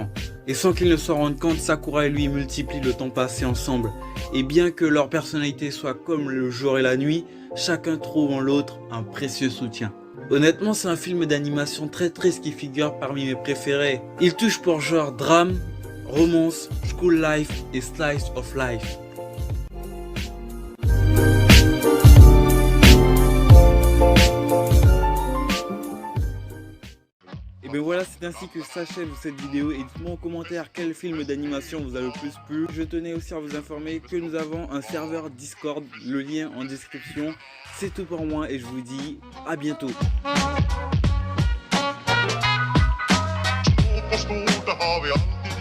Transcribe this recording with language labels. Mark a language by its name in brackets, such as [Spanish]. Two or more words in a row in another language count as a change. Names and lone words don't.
[French] Et sans qu'ils ne s'en rendent compte, Sakura et lui multiplient le temps passé ensemble. Et bien que leur personnalité soit comme le jour et la nuit, chacun trouve en l'autre un précieux soutien. Honnêtement, c'est un film d'animation très triste qui figure parmi mes préférés. Il touche pour genre drame, [English] romance, school life et slice of life. [French] Et bien voilà, c'est ainsi que s'achève cette vidéo et dites-moi en commentaire quel film d'animation vous a le plus plu. Je tenais aussi à vous informer que nous avons un serveur Discord, le lien en description. C'est tout pour moi et je vous dis à bientôt. [Swedish] På skol, där har vi allt.